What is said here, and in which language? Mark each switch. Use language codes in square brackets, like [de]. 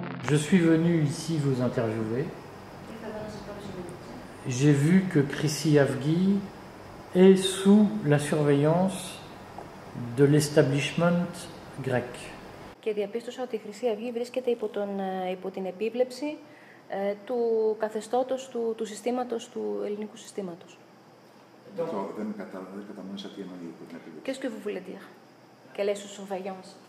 [fr] Je suis venu ici vous interviewer. J'ai vu que Chrysi Avgi est sous la surveillance de l'establishment grec. [el] Και διαπίστωσα ότι η Χρυσή Αυγή βρίσκεται υπό την επίβλεψη του καθεστώτος του συστήματος, του ελληνικού συστήματος. Δεν κατανόησα τι εννοεί υπό την επίβλεψη. [fr] Qu'est-ce que vous voulez dire? Quelle est sous surveillance?